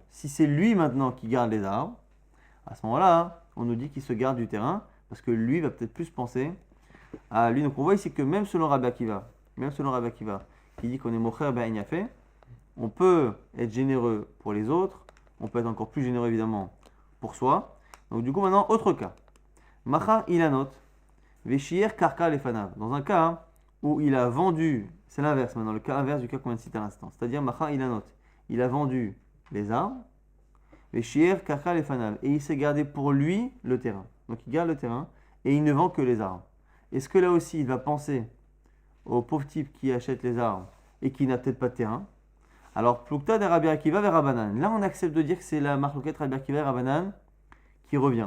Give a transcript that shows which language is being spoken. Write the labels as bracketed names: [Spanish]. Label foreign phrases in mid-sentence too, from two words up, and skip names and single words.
[French] Si c'est lui maintenant qui garde les arbres, à ce moment-là, on nous dit qu'il se garde du terrain parce que lui va peut-être plus penser à lui. Donc on voit ici que même selon Rabbi Akiva, qui dit qu'on est [Hebrew] מוכר בעין יפה, [French] on peut être généreux pour les autres, on peut être encore plus généreux évidemment pour soi. Donc du coup maintenant, autre cas. [Hebrew] מכר אילנות ושייר קרקע לפניו. [French] Dans un cas où il a vendu, c'est l'inverse maintenant, le cas inverse du cas qu'on vient de citer à l'instant. C'est-à-dire [Hebrew] מכר אילנות, [French] il a vendu les arbres, [Hebrew] ושייר קרקע לפניו, [French] et il s'est gardé pour lui le terrain. Donc il garde le terrain et il ne vend que les arbres. Est-ce que là aussi il va penser au pauvre type qui achète les arbres et qui n'a peut-être pas de terrain? Alors, Plukta de Rabbi Akiva vers Rabbanan. Là, on accepte de dire que c'est la marloquette Rabbi Akiva et Rabbanan qui revient.